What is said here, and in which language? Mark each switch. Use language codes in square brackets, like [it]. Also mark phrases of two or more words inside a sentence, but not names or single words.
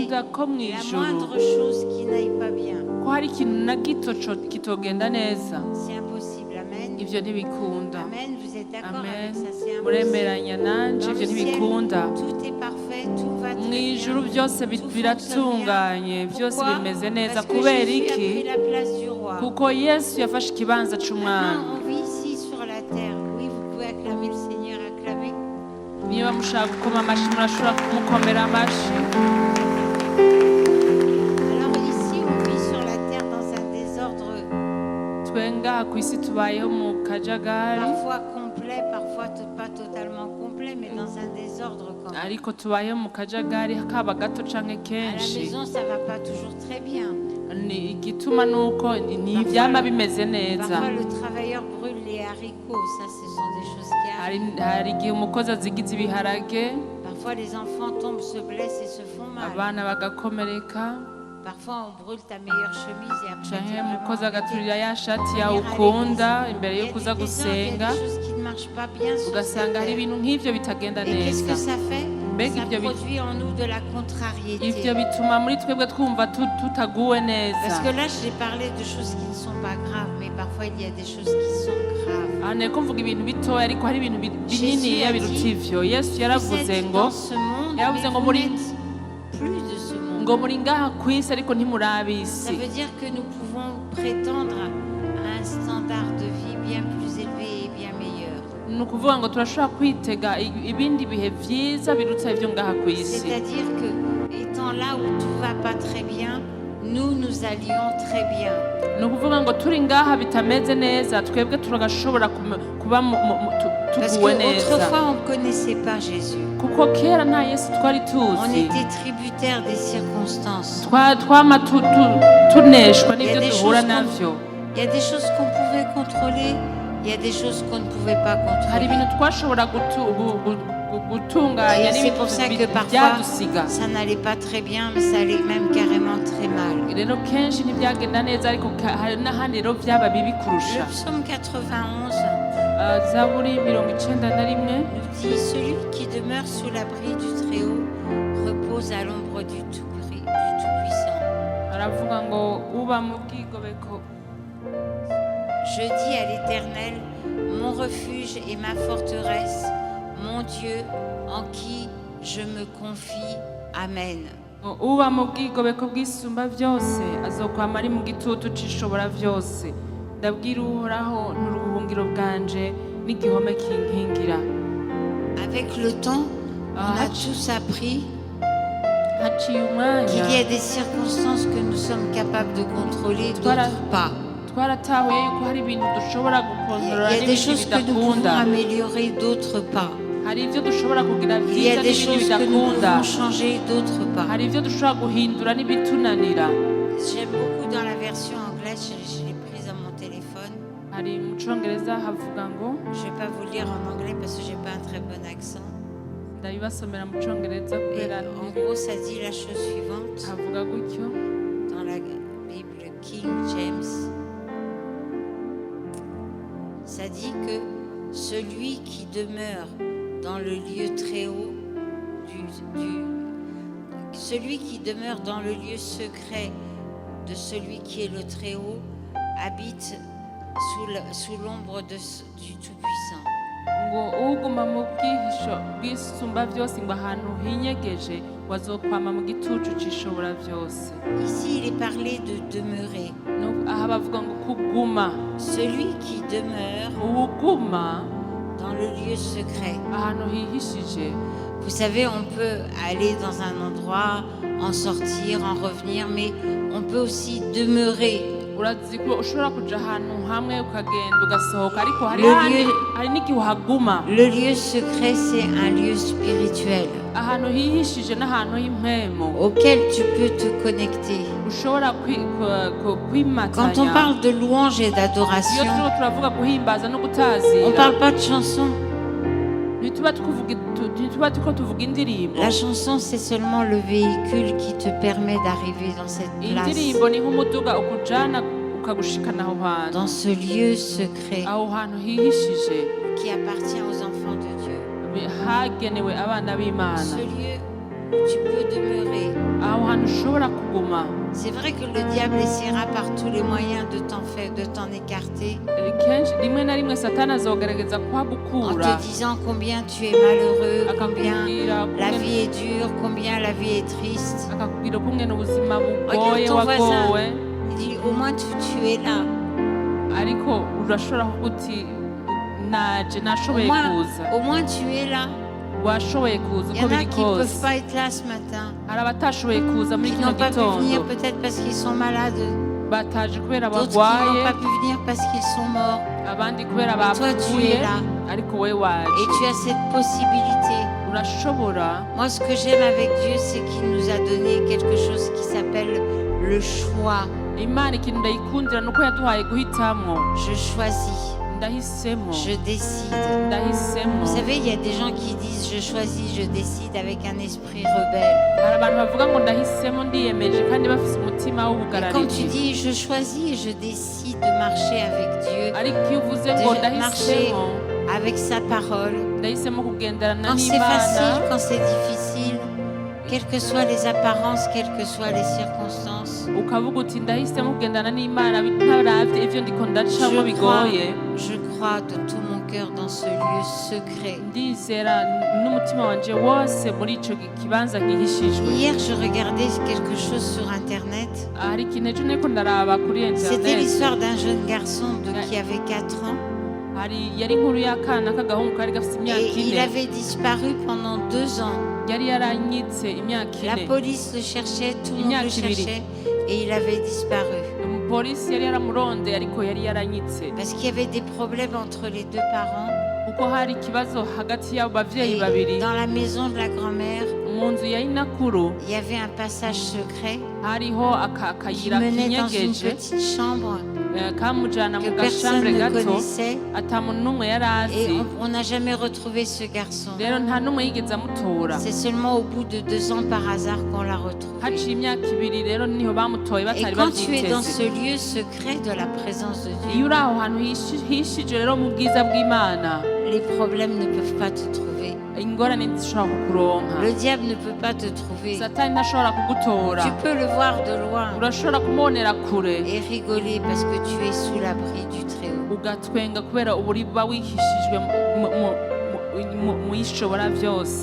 [rn] ko mu [fr] la [rn] ijuru [fr] moindre chose qui n'aille pas bien. [rn] ko hari ikintu na gito kitogenda neza. [fr] C'est impossible. [rn] Amen. Ibyo ntibikunda. [fr] Amen. Vous êtes d'accord Amen. avec ça? C'est impossible. [rn] Muremeranya nanje [fr] Dans [rn] ibyo [fr] le ciel, [rn] ntibikunda. [fr] tout est parfait, tout va [rn] Mu [fr] très [rn] ijuru [fr] bien. [rn] byose biratunganye, byose [fr] Pourquoi? [rn] bimeze neza. [fr] Parce que [rn] Kubera [fr] Jésus a [rn] iki? [fr] pris la place du roi. [rn] Kuko Yesu yafashe ikibanza c'umwami. [fr] Maintenant, on vit ici sur la terre. Oui, vous pouvez acclamer le Seigneur, acclamer. [rn] Niba mushaka gukoma amashi murashobora kumukomera amashi. [fr] Alors ici, on vit sur la terre dans un désordre [rn] Twenga ku isi tubayeho mu kajagari, [fr] parfois complet, parfois pas totalement complet, mais dans un désordre quand même. [rn] ariko tubayeho mu kajagari kaba gato canke [fr] À la [rn] kenshi. [fr] maison, ça va pas toujours très bien. [rn] Ni igituma nuko ni ivyama bimeze neza. [fr] Parfois, le travailleur brûle les haricots. Ça, ce sont des choses qui arrivent. [rn] Hari igihe umukozi azigiza ibiharage, [fr] Parfois, les enfants tombent, se blessent et se font mal. [rn] abana bagakomereka, [fr] Parfois, on brûle ta meilleure chemise et après, [rn] canke [fr] tu es [rn] umukozi [fr] vraiment [rn] agaturira ya shati [fr] embêté. [rn] yawe ukunda imbere [fr] Il y [rn] yo [fr] a [rn] kuza [fr] des désordres, il y [rn] gusenga, [fr] a des choses qui ne marchent pas bien sur cette [rn] ugasanga hari [fr] terre. [rn] ibintu nk'ivyo bitagenda [fr] Et qu'est-ce que [rn] neza. [fr] ça fait? [rn] Mbega [fr] Ça [rn] ivyo [fr] produit en nous de la [rn] ivyo [fr] contrariété. [rn] bituma muri twebwe twumva tutaguwe [fr] Parce [rn] neza. [fr] que là, j'ai parlé de choses qui ne sont pas graves, mais parfois il y a des choses qui sont graves. [rn] Aha nariko mvuga ibintu bitoya ariko hari ibintu [fr] Jésus [rn] bininiya [fr] a [rn] biruta [fr] dit, [rn] ivyo. Yesu [fr] Vous [rn] yaravuze [fr] êtes [rn] ngo [fr] dans ce monde, [rn] yaravuze [fr] mais [rn] ngo [fr] vous [rn] muri [fr] n'êtes plus de ce monde. [rn] ngo muri ngaha ku isi ariko ntimuri [fr] Ça [rn] ab'isi. [fr] veut dire que nous pouvons prétendre à un standard de vie bien plus élevé et bien meilleur. [rn] Ni ukuvuga ngo turashobora kwitega ibindi bihe vyiza biruta ivyo ngaha ku isi. [fr] C'est-à-dire que, étant là où tout va pas très bien, nous allions très bien. [rn] Ni ukuvuga ngo turi ngaha bitameze neza twebwe turagashobora kuba [fr] Parce [rn] tuguwe neza. [fr] qu'autrefois, on ne connaissait pas Jésus. [rn] Kuko kera nta Yesu twari [fr] On [rn] tuzi. [fr] était tributaire des circonstances. [rn] Twama tuneshwa [fr] Il y a [rn] n'ivyo [fr] des [rn] duhura [fr] choses [rn] navyo. [fr] Il y a des choses qu'on pouvait contrôler, il y a des choses qu'on ne pouvait pas [rn] Hari [fr] contrôler. [rn] ibintu twashobora gutunganya [fr] Et c'est pour ça que [rn] n'ibintu [fr] parfois, [rn] byadusiga. [fr] ça n'allait pas très bien, mais ça allait même carrément très mal. [rn] Rero kenshi ntibyagenda neza ariko hari n'ahandi rero byaba bibi kurusha. [fr] Le psaume 91 [rn] Zaburi 91 [fr] nous dit « Celui qui demeure sous l'abri du Très-Haut repose à l'ombre du Tout-Puissant. [rn] aravuga ngo uba mu bwigobeko. [fr] Je dis à l'Éternel, mon refuge et ma forteresse, mon Dieu, en qui je me confie. Amen. [rn] Uba mu bwigobeko bw'isumba byose azokwama ari mu gitutu c'ishobora byose. Ndabwira uhoraho n'uruhungiro bwanje n'igihome kinkingira. [fr] Avec le temps, on a tous appris [rn] Haciye umwanya [fr] qu'il y a des circonstances que nous sommes capables de contrôler, d'autres pas. [rn] twaratahuye yuko hari ibintu dushobora gukontorora [fr] Il y a des [rn] n'ibindi [fr] choses que nous pouvons [rn] bidakunda. [fr] améliorer, d'autres pas. [rn] Hari ibyo dushobora kugira [fr] Il y [rn] byiza [fr] a des [rn] n'ibindi [fr] choses que nous [rn] bidakunda. [fr] pouvons changer, d'autres pas. [rn] Hari ibyo dushobora guhindura n'ibitunanira. [fr] J'aime beaucoup dans la version anglaise, je l'ai prise à mon téléphone. [rn] Hari mu Congereza havuga ngo, [fr] Je ne vais pas vous le lire en anglais parce que je n'ai pas un très bon accent. [rn] ndabibasomera mu Congereza [fr] Et [rn] kubera [fr] en gros, ça dit la chose suivante [rn] havuga gutyo. [fr] dans la Bible King James. Ça dit que celui qui demeure dans le lieu très haut, celui qui demeure dans le lieu secret de celui qui est le très haut, habite sous l'ombre du Tout-Puissant. [rn] Ngo uguma mu bwihisho bw'isumba byose ngo ahantu hinyegeje wazokwama mu gitucu c'ishobora byose. [fr] Ici, il est parlé de demeurer. [rn] Aha bavuga ngo kuguma. [fr] Celui qui demeure [rn] Uwuguma [fr] dans le lieu secret. [rn] ahantu hihishije. [fr] Vous savez, on peut aller dans un endroit, en sortir, en revenir, mais on peut aussi demeurer. [rn] Urazi ko ushobora kuja ahantu hamwe ukagenda ugasohoka ariko hari n'igihe uhaguma. [fr] Le lieu secret, c'est un lieu spirituel [rn] Ahantu hihishije n'ahantu h'impwemo [fr] auquel tu peux te connecter. [rn] ushobora kwimatanya. [fr] Quand on parle de louange et [rn] Iyo [fr] d'adoration, [rn] turiko turavuga guhimbaza no [fr] on ne [rn] gutazira [fr] parle pas de chanson. [rn] ntituba turiko tuvuga indirimbo. [fr] La chanson, c'est seulement le véhicule qui te permet d'arriver dans cette place, [rn] Indirimbo ni nk'umuduga ukujana ukagushikana aho hantu. [fr] dans ce lieu secret [rn] Aho hantu hihishije [fr] qui appartient aux enfants de Dieu. [rn] hagenewe abana b'Imana. [fr] Ce lieu où tu peux demeurer. [rn] aho hantu ushobora kuguma. [fr] C'est vrai que le diable essaiera par tous les moyens de t'en écarter, [rn] Kenshi rimwe na rimwe satani azogerageza [fr] en [rn] kuhagukura [fr] te disant combien tu es malheureux, combien [rn] akakubwira [fr] la vie est dure, combien la vie est triste. [rn] akakubwira ukungene ubuzima bugoye [fr] Regarde ton voisin. [rn] wagowe, [fr] Il dit au moins tu es là. [rn] ariko urashobora kuvuga uti naje nashoboye kuza. [fr] Au moins tu es là. [rn] Washoboye kuza [fr] Il y [rn] uko [fr] en a [rn] biri [fr] qui ne peuvent [rn] kose. [fr] pas être là ce matin, [rn] Hari abatashoboye kuza muri [fr] qui [rn] kino [fr] n'ont pas pu venir [rn] gitondo, [fr] peut-être parce qu'ils sont malades, [rn] bataje kubera [fr] d'autres qui n'ont [rn] barwaye, [fr] pas pu venir parce qu'ils sont morts. [rn] abandi kubera [fr] Et toi, tu [rn] bapfuye, [fr] es là. [rn] ariko wowe [fr] Et [rn] waje. [fr] tu as cette possibilité. [rn] Urashobora. [fr] Moi, ce que j'aime avec Dieu, c'est qu'il nous a donné quelque chose qui s'appelle le choix. [rn] Imana ikintu ndayikundira nuko yaduhaye guhitamwo. [fr] Je choisis, [rn] Ndahisemo, [fr] je décide. [rn] ndahisemo. [fr] Vous savez, il y a des gens qui disent je choisis, je décide avec un esprit rebelle. [rn] Hari abantu bavuga ngo ndahisemo ndiyemeje kandi bafise umutima [fr] Et quand tu [rn] w'ubugarariji. [fr] dis je choisis et je décide de marcher avec Dieu, [rn] Ariko iyo uvuze ngo [fr] de marcher [rn] ndahisemo, [fr] avec sa parole, [rn] ndahisemo kugenderana [fr] quand c'est [rn] n'Imana, [fr] facile, quand c'est difficile, quelles que soient les apparences, quelles que soient les circonstances, [rn] ukavuga uti ndahisemo kugendana n'Imana bitaravye ivyo ndiko ndacamo bigoye, [fr] je crois de tout mon cœur dans ce lieu secret. [rn] ndizera n'umutima wanje wose muri ico kibanza gihishijwe. [fr] Hier, je regardais quelque chose sur Internet. [rn] Hari ikintu ejo nariko ndaraba kuri [fr] C'était [rn] internet, [fr] l'histoire d'un jeune garçon qui avait 4 ans. [rn] yari inkuru y'akana k'agahungu kari gafise imyaka [fr] Et il [rn] 4, [fr] avait disparu pendant 2 ans. [rn] yari yaranyitse imyaka [fr] La [rn] 4. [fr] police le cherchait, tout le monde le [rn] Imyaka ibiri. [fr] cherchait. Et il avait disparu. [rn] Umupolisi yari yaramurondeye ariko yari yaranyitse [fr] Parce qu'il y avait des problèmes entre les 2 parents. [rn] kuko hari ikibazo hagati y'abo [fr] Et [rn] bavyeyi babiri. [fr] dans la maison de la grand-mère, [rn] Mu nzu ya inakuru [fr] il y avait un passage secret [rn] hariho [fr] qui [rn] akayira [fr] menait dans une [rn] kinyegeje [fr] petite chambre [rn] kamujana [fr] que [rn] mu [fr] personne [rn] gashambre [fr] ne [rn] gato [fr] connaissait. [rn] ata muntu n'umwe yari [fr] Et [rn] azi. [fr] on n'a jamais retrouvé ce garçon. [rn] Rero nta n'umwe yigeze amutora. [fr] C'est seulement au bout de 2 ans par hasard qu'on l'a retrouvé. [rn] Haciye imyaka ibiri rero niho bamutoye [fr] Et [rn] batari [fr] quand tu es dans [rn] bavyiteze. [fr] ce lieu secret de la présence de [rn] Iyo [fr] Dieu, [rn] uri aho hantu hishije rero mu bwiza bw'Imana, [fr] les problèmes ne peuvent pas te trouver. [rn] ingorane ntizishobora kukuronka. [fr] Le diable ne peut pas te trouver. [rn] Satani ntashobora kugutora. [fr] Tu peux le voir de loin [rn] Urashobora kumubonera kure [fr] et rigoler parce que tu es sous l'abri du Très-Haut. [rn] ugatwenga kubera uba wihishijwe mu ishobora byose.